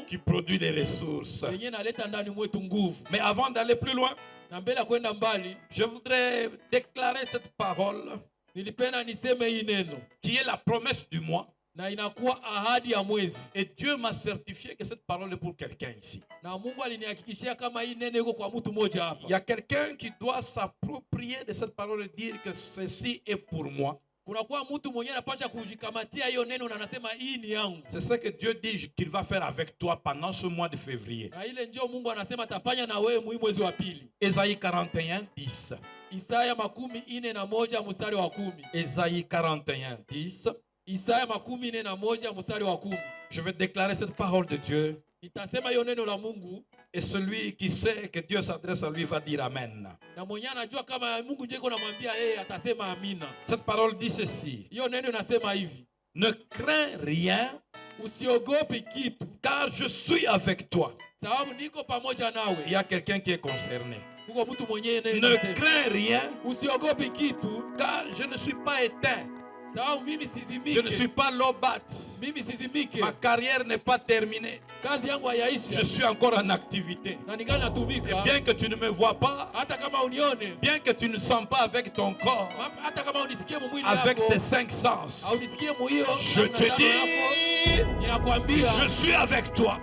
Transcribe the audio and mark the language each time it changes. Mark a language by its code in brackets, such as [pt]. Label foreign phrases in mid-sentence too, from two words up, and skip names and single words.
[fr] qui produit les ressources. [sw] yenyewe inaleta ndani mwetu nguvu. [fr] Mais avant d'aller plus loin, [sw] na mbele kwenda mbali, [fr] je voudrais déclarer cette parole [sw] nilipenda niseme hii neno [fr] qui est la promesse du mois. [sw] Na inakuwa ahadi ya mwezi. [fr] Et Dieu m'a certifié que cette parole est pour quelqu'un ici. [sw] Na Mungu alinihakikishia kama hii neno iko kwa mtu mmoja hapa. [fr] Il y a quelqu'un qui doit s'approprier de cette parole et dire que ceci est pour moi. [sw] Kuna kwa mtu mwenyewe anapaswa kujikamatia hiyo neno na anasema hii ni yangu. [fr] C'est ce que Dieu dit qu'il va faire avec toi pendant ce mois de février. [sw] Na ile ndio Mungu anasema atafanya na wewe mwezi wa pili. [fr] Ésaïe 41:10. [sw] Isaya 41 mstari wa 10. [fr] Ésaïe 41:10. [sw] Isaya 41 mstari wa 10. [fr] Je vais déclarer cette parole de Dieu. [sw] Nitasema hiyo neno la Mungu. [fr] Et celui qui sait que Dieu s'adresse à lui va dire amen. [sw] Na mwenye anajua kama Mungu ndiye anamwambia yeye atasema amina. [fr] Cette parole dit ceci. [sw] Hiyo neno inasema hivi. [fr] Ne crains rien, [sw] usiogope kitu, [fr] car je suis avec toi. [sw] sababu niko pamoja nawe. [fr] Il y a quelqu'un qui est concerné. [sw] Uko mtu mwenyewe naye. [fr] Ne crains rien, [sw] usiogope kitu, [fr] car je ne suis pas éteint. Je ne suis pas lobat. Ma carrière n'est pas terminée. Je suis encore en activité. Et bien que tu ne me vois pas, bien que tu ne sens pas avec ton corps, avec tes 5 sens, je te dis, je suis avec toi.